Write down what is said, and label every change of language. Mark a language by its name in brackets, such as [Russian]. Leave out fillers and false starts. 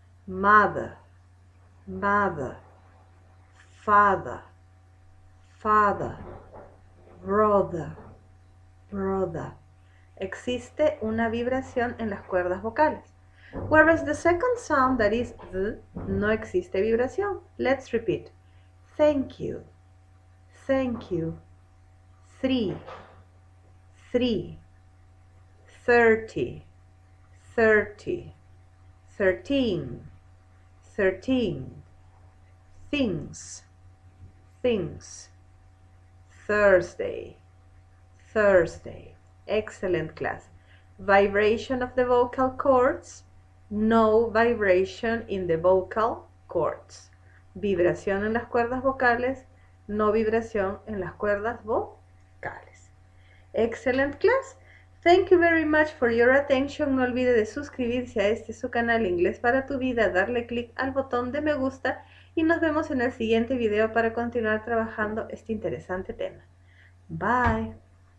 [English] mother, mother, father, father, brother, brother. [Spanish] Existe una vibración en las cuerdas vocales. [English] Whereas the second sound, that is the, [Spanish] no existe vibración. [English] Let's repeat. Thank you, thank you. 3, 3, 30, 30, 13, 13, things, things. Thursday, Thursday. Excellent class. Vibration of the vocal cords, no vibration in the vocal cords. [Spanish] Vibración en las cuerdas vocales, no vibración en las cuerdas vocales. [English] Excellent class. Thank you very much for your attention. [Spanish] No olvide de suscribirse a este su canal Inglés para tu vida, darle clic al botón de me gusta y nos vemos en el siguiente video para continuar trabajando este interesante tema. Bye.